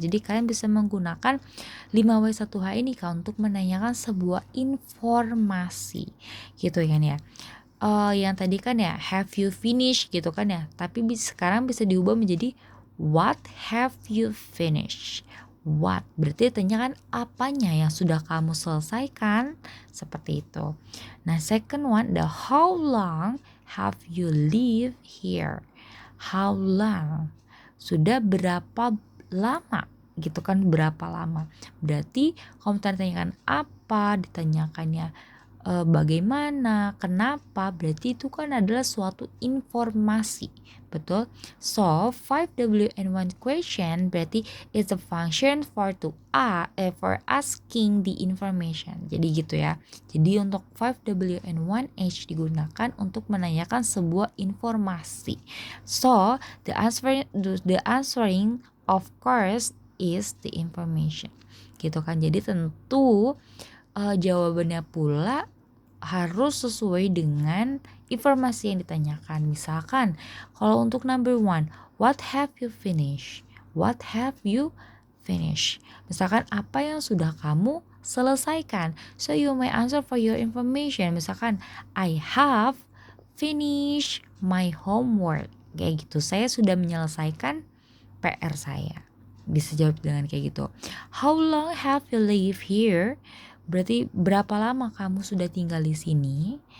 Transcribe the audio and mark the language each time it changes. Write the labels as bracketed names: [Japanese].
[Indonesian] Jadi kalian bisa menggunakan 5W1H ini Kak untuk menanyakan sebuah informasi gitu kan ya. Yang tadi kan ya [English] have you finished [Indonesian] gitu kan ya, tapi sekarang bisa diubah menjadi [English] what have you finished. [Indonesian] What berarti tanyakan apanya yang sudah kamu selesaikan, seperti itu. Nah [English] second one, the how long have you lived here. [Indonesian] How long, sudah berapa lama gitu kan, berapa lama. Berarti kalau ditanyakan apa, ditanyakannya bagaimana, kenapa, berarti itu kan adalah suatu informasi, betul. [English] So 5W and 1 question [Indonesian] berarti [English] is the function for asking the information. [Indonesian] Jadi gitu ya. Jadi untuk 5W and 1H digunakan untuk menanyakan sebuah informasi. [English] So the answering of course is the information, [Indonesian] gitu kan. Jadi tentu jawabannya pula harus sesuai dengan informasi yang ditanyakan. Misalkan kalau untuk [English] number 1, what have you finished? What have you finished? [Indonesian] Misalkan apa yang sudah kamu selesaikan. [English] So you may answer for your information. [Indonesian] Misalkan [English] I have finish my homework. [Indonesian] Kayak gitu, saya sudah menyelesaikan PR saya. Bisa jawab dengan kayak gitu. [English] How long have you lived here? [Indonesian] Berarti berapa lama kamu sudah tinggal di sini?